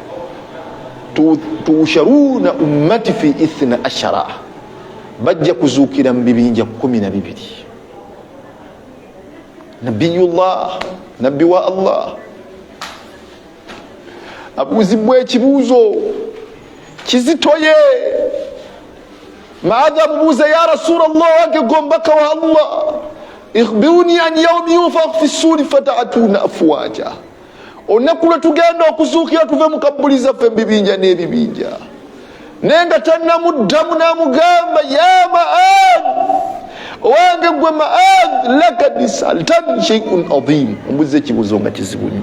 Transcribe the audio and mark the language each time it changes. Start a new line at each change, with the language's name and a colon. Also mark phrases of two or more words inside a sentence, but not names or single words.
Arabic: تحشرون أمتي في
Ganda: 12, bajja kuzuukira mu bibinja 12. Nabiyullah, nabbi wa Allah, abuuzibwa ekibuuzo kizitoye.
Arabic: Mu'adh amubuuza يا رسول الله
Ganda: wange gombaka wa Allah,
Arabic: أخبرني عن يوم ينفخ في الصور فتأتون أفواجا.
Ganda: Olunaku lwe tugenda okuzuukira tuve mu kabbuli zaffe ebibinja n'ebibinja. Naye nga tannamuddamu n'amugamba ya Mu'adh, owange gwe Mu'adh,
Arabic: لقد سألت شيئا عظيما,
Ganda: ombuuza ekibuuzo nga kizibu nnyo.